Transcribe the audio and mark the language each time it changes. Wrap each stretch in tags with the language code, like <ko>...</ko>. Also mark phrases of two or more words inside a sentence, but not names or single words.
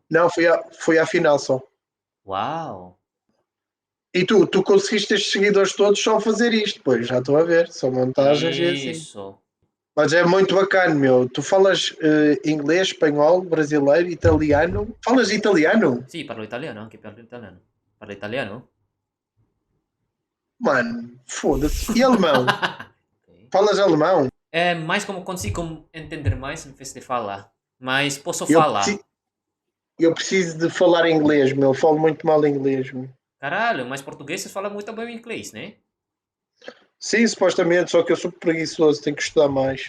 <pt>Não, fui à final só. Uau! E tu conseguiste estes seguidores todos só fazer isto, pois já estou a ver, são montagens e assim. Isso. Mas é muito bacana, meu. Tu falas inglês, espanhol, brasileiro, italiano. Falas italiano?</pt> <it>Sì, parlo italiano, anche parlo italiano. Parlo italiano?</it> <pt>Mano, foda-se. E alemão? Ok. Falas alemão? É mais como consigo entender mais em vez de falar. Mas posso Eu falar. Eu preciso de falar inglês, meu. Eu falo muito mal inglês, meu. Caralho, mas português você fala muito bem inglês, né? Sim, supostamente, só que eu sou preguiçoso, tenho que estudar mais.</pt>